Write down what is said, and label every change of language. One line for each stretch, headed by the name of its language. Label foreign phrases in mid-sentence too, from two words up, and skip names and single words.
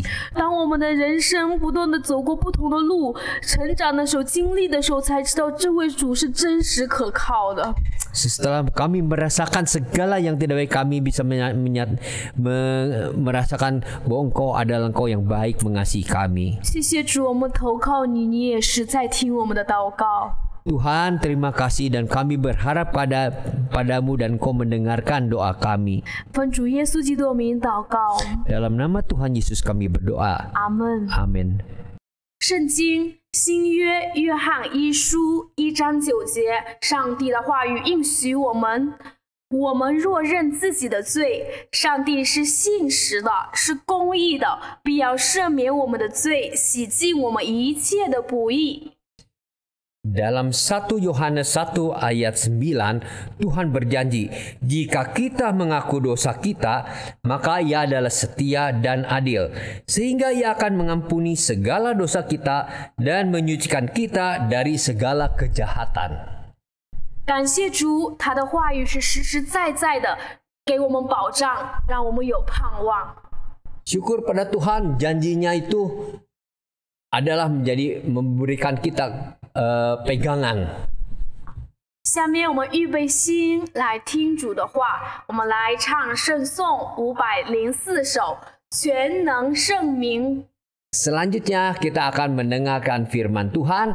Chinese: 当我们的人生不断的走过不同的路，成长的时候、经历的时候，才知道这位主是真实可靠的。
Indonesian: Setelah kami merasakan segala yang tidak baik, kami bisa merasakan bahwa Engkau adalah Engkau yang baik mengasihi kami.
Chinese: 谢谢主，我们投靠你，你也是在听我们的祷告。
Indonesian: Tuhan, terima kasih dan kami berharap padamu dan Kau mendengarkan doa kami.
Chinese: 奉主耶稣基督的名祷告，
Indonesian: Dalam nama Tuhan Yesus kami berdoa.
Chinese: 阿门。
Indonesian: Amin.
Chinese: 圣经新约约翰一书1章9节，上帝的话语应许我们：我们若认自己的罪，上帝是信实的，是公义的，必要赦免我们的罪，洗净我们一切的不义。
Indonesian: Dalam 1 Yohanes 1 ayat 9, Tuhan berjanji, jika kita mengaku dosa kita, maka Ia adalah setia dan adil, sehingga Ia akan mengampuni segala dosa kita dan menyucikan kita dari segala kejahatan.
Chinese: 感谢主，他的话语是实实在在的，给我们保障，让我们有盼望。
Indonesian: Syukur pada Tuhan, janjinya itu adalah memberikan kita pegangan.
Chinese: 下面我们预备心来听主的话，我们来唱圣颂504首，全能圣名。
Indonesian: Selanjutnya kita akan mendengarkan firman Tuhan.